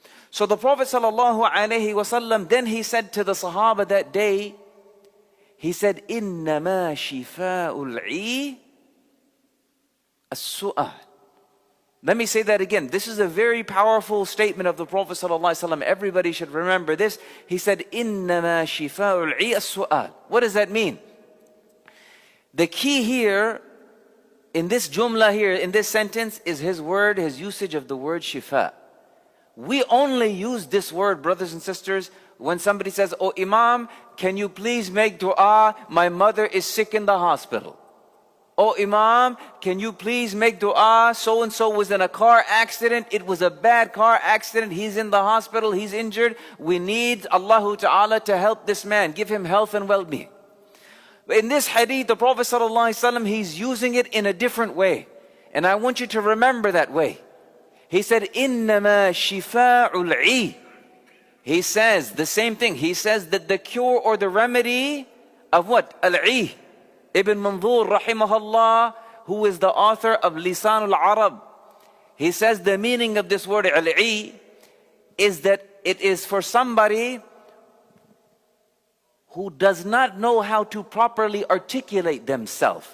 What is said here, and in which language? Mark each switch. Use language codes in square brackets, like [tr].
[en] So the Prophet sallallahu alaihi wasallam, then he said to the Sahaba that day, he said, [ar] إِنَّمَا شِفَاءُ الْعِي السُّؤَالِ. [en] Let me say that again. This is a very powerful statement of the Prophet ﷺ. Everybody should remember this. He said, [ar] إِنَّمَا شِفَاءُ الْعِي السُّؤَالِ. [en] What does that mean? The key here, in this jumla here, in this sentence, is his word, his usage of the word shifa. We only use this word, brothers and sisters, when somebody says, "Oh Imam, can you please make dua? My mother is sick in the hospital." "Oh Imam, can you please make dua? So-and-so was in a car accident. It was a bad car accident. He's in the hospital. He's injured. We need Allah Ta'ala to help this man. Give him health and well-being." In this hadith, the Prophet ﷺ, he's using it in a different way. And I want you to remember that way. He said, [ar] إِنَّمَا شِفَاءُ الْعِي. [en] He says the same thing. He says that the cure or the remedy of what? Al-'i. Ibn Manzur, rahimahullah, who is the author of Lisan al-Arab. He says the meaning of this word al-'i is that it is for somebody who does not know how to properly articulate themselves.